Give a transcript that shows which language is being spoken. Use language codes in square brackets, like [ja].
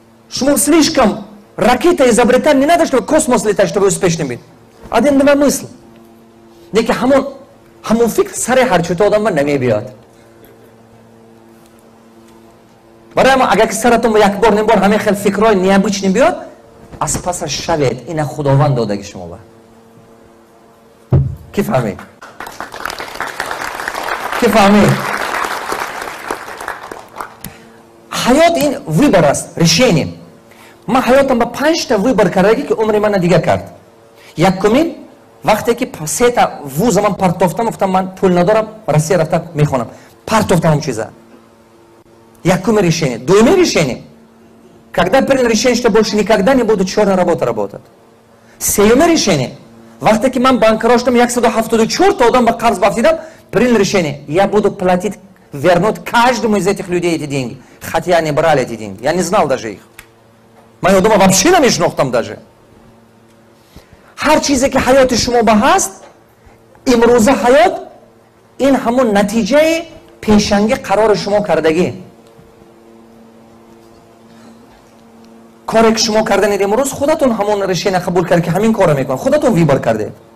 [tg] Шумо [ru] слишком ракета изобретать не надо, чтобы космос летать, чтобы успешным быть. Один два мысль. [tg] Неки ҳамон фикр сари ҳарчута одам намебиёд. Барои ма агар ки саратон як бор не бор ҳамин хел фикрҳои необычни биёд, аз пасаш шавед, ина худованд додаги шумо ба. Ки фаҳмед? ҳаёт ин выбор аст, решение. Ман ҳаётам ба 5 та выбор кардаги ки умри мана дига кард. Якумин вақте ки 3 та вуза ман партофтам, гуфтам ман пул надорам, Россия рафта мехонам. Партофтам чиза. Якумин решение. Дуюмин решение. [ru] Когда принял решение, что больше никогда не буду черная работа работать. [tg] Сеюмин решение. Вақте ки ман банкроштам 174 та одам ба қарз бафтидам, [ru] принял решение. Я буду платить, вернуть каждому из этих людей эти деньги. Хотя они брали эти деньги. Я не знал даже их. [tg] Ман одама вообще намешнохтам даже. Ҳар чизе ки ҳаёти шумо ба ҳаст, имрӯза ҳаёт, ин ҳамон натиҷаи пешанги қарори шумо кардагӣ. коре ки шумо карданед имрӯз, худатон ҳамон решение қабул кард ки ҳамин корро мекунам. Худатон вибор кардед.